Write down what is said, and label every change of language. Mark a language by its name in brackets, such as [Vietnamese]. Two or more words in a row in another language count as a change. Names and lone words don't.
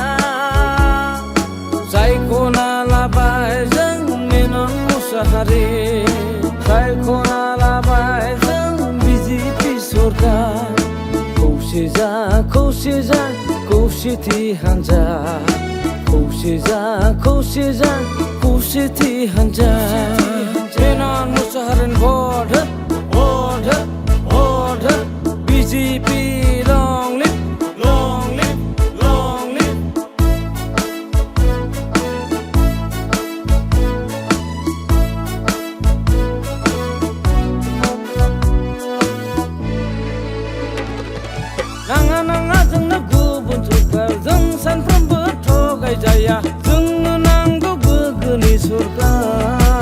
[Bodo] सायख'ना लाबाय जों मेनन मुसाहारि सायख'ना लाबाय जों बिजेपि सरकार खौसेजा खौसेजा खौसेथि हान्जा खौसेजा खौसेजा खौसेथि हान्जा मेनन मुसाहारिनि भट हो बिजेपि [English] long live long live long live [Bodo] नाङा नाङा जोंनो गुबुन सरकार जों सानफ्रोमबो थगायजाया जोंनो नांगौ गोग्गोनि सरकार